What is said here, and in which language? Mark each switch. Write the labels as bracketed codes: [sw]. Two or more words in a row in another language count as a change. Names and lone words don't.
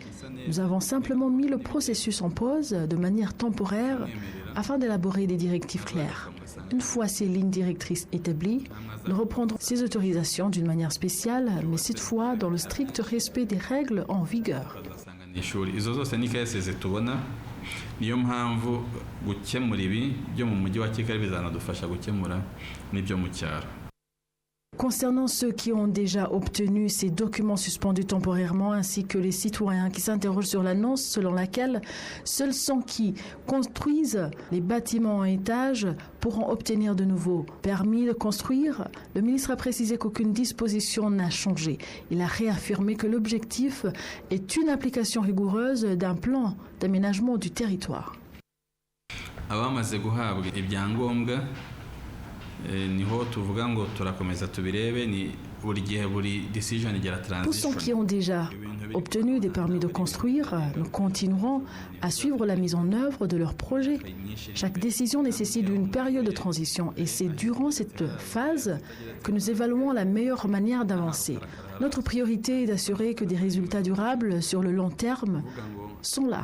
[fr] Nous avons simplement mis le processus en pause de manière temporaire afin d'élaborer des directives claires. Une fois ces lignes directrices établies, nous reprendrons ces autorisations d'une manière spéciale, mais cette fois dans le strict respect des règles en vigueur. [rw] niyo mpamvu gukemura ibi byo mu mujyi wa Kigali bizanadufasha gukemura n'ibyo mu cyaro. [fr] Concernant ceux qui ont déjà obtenu ces documents suspendus temporairement, ainsi que les citoyens qui s'interrogent sur l'annonce selon laquelle seuls ceux qui construisent les bâtiments en étage pourront obtenir de nouveaux permis de construire, le ministre a précisé qu'aucune disposition n'a changé. Il a réaffirmé que l'objectif est une application rigoureuse d'un plan d'aménagement du territoire. [rw] Abamaze guhabwa ibyangombwa niho tuvuga ngo turakomeza tubirebe ni buri gihe buri decision igera transition. [fr] Pour ceux qui ont déjà obtenu des permis de construire, nous continuerons à suivre la mise en œuvre de leur projet. Chaque décision nécessite une période de transition et c'est durant cette phase que nous évaluons la meilleure manière d'avancer. Notre priorité est d'assurer que des résultats durables sur le long terme sont là.